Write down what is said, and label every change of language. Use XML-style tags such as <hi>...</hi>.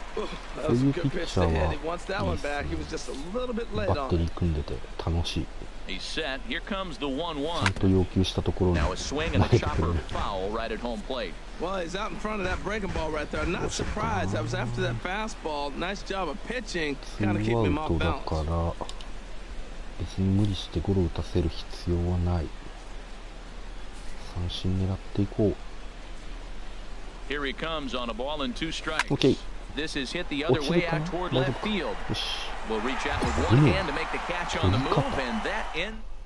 <en>Ooh, that was a good pitch to hit. He wants that one back. He was just a little bit late on it. He's set. Here comes the 1-1. Now a swing and a chopper foul right at home plate. Well, he's out in front of that breaking ball right there. Not surprised. I was after that fastball. Nice job of pitching. Kind of keeping him off balance.</en> <ja>別に無理してゴロを打たせる必要はない。三振狙っていこう。</ja> <en>Here he comes on a ball and 2 strikes. Okay. This is hit the other way out toward left field. Will reach out with 1 hand to make the catch on the move, and that in.</en>